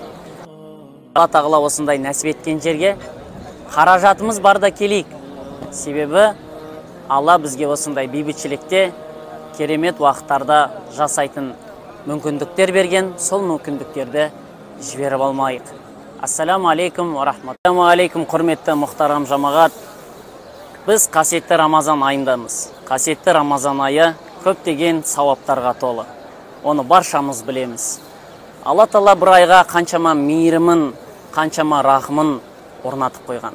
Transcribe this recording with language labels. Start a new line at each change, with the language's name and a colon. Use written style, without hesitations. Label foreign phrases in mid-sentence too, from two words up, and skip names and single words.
Kazakh: Алла тағала осындай нәсіп еткен жерге қаражатымыз барда келейік. Себебі Алла бізге осындай бейбітшілікте керемет уақыттарда жасайтын мүмкіндіктер берген, сол мүмкіндіктерді жіберіп алмайық.
Arabic: السلام عليكم ورحمة. السلام عليكم,
Kazakh: құрметті мұхтарам жамағат. Біз қасиетті Рамазан айындамыз. Қасиетті Рамазан айы көптеген сауаптарға толы. Оны баршамыз білеміз. Алла Тағала бір айға қаншама мейірімін, қаншама рахымын орнатып қойған.